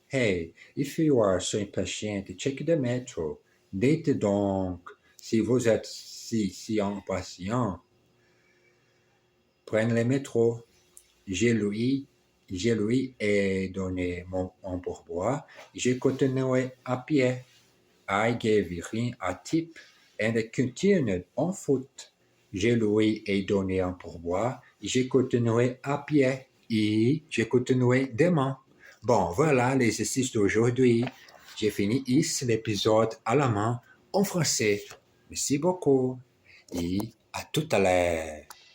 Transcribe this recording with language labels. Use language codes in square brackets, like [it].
[en] Hey, if you are so impatient, check the metro. [fr] Dites donc, si vous êtes si impatient, prenez le métro. Je lui ai donné mon pourboire. J'ai continué à pied. [en] I gave him a tip and continued on foot. [fr] Je lui ai donné un pourboire. J'ai continué à pied et j'ai continué demain. Bon, voilà l'exercice d'aujourd'hui. J'ai fini ici l'épisode à la main en français. Merci beaucoup et à tout à l'heure.